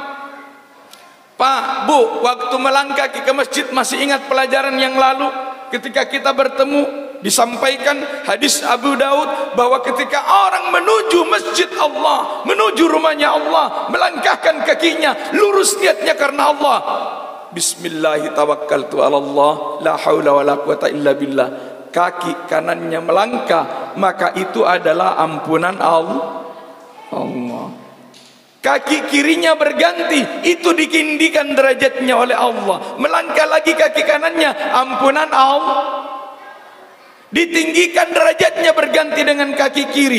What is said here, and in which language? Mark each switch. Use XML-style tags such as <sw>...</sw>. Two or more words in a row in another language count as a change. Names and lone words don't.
<id>Pak, Bu, waktu melangkah ke masjid masih ingat pelajaran yang lalu ketika kita bertemu, disampaikan hadis Abu Daud bahwa ketika orang menuju masjid Allah, menuju rumahnya Allah, melangkahkan kakinya, lurus niatnya karena Allah.</id> <ar>بسم الله توكلت على الله لا حول ولا قوة إلا بالله.</ar> <id>Kaki kanannya melangkah, maka itu adalah ampunan Allah. Kaki kirinya berganti, itu ditinggikan derajatnya oleh Allah. Melangkah lagi kaki kanannya, ampunan Allah. Ditinggikan derajatnya berganti dengan kaki kiri.</id>